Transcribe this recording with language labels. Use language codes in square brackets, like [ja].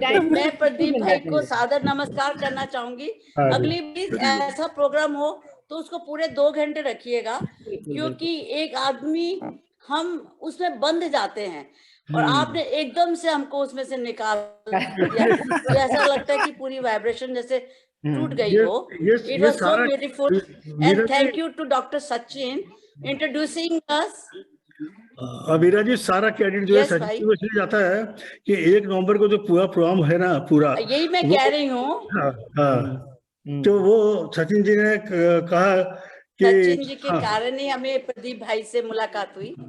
[hi] मैं प्रदीप भाई को सादर नमस्कार करना चाहूंगी। अगली बार ऐसा प्रोग्राम हो तो उसको पूरे 2 घंटे रखिएगा, क्योंकि एक आदमी, हम उसमें बंध जाते हैं, और आपने एकदम से हमको उसमें से निकाल दिया। तो ऐसा लगता है कि पूरी वाइब्रेशन जैसे टूट गई हो। [en] It was so beautiful, and thank you to Dr. Sachin introducing us। [hi] अमीरा जी, सारा क्रेडिट जो है [en] Yes, [hi] सचिन को इसलिए जाता है कि 1 नवंबर को जो पूरा प्रोग्राम है ना, पूरा यही मैं कह रही हूँ। तो वो सचिन जी ने कहा कि सचिन जी के कारण ही हमें प्रदीप भाई से मुलाकात हुई।